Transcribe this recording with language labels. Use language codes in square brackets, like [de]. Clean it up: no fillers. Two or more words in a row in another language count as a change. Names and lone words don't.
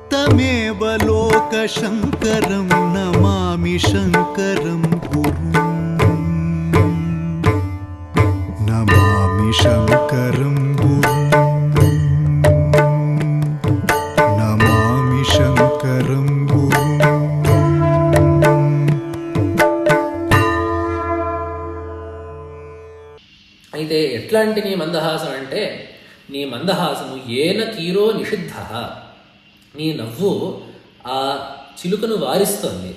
[sa] त्वमेव लोकशङ्करं नमामि शङ्करं गुरुं नमामि शङ्करं गुरुं नमामि शङ्करं गुरुं। [te] అయితే ఎట్లాంటి నీ మందహాసం అంటే, నీ మందహాసము [sa] ఏన కీరో నిషిద్ధ, [te] నీ నవ్వు ఆ చిలుకను వారిస్తోంది.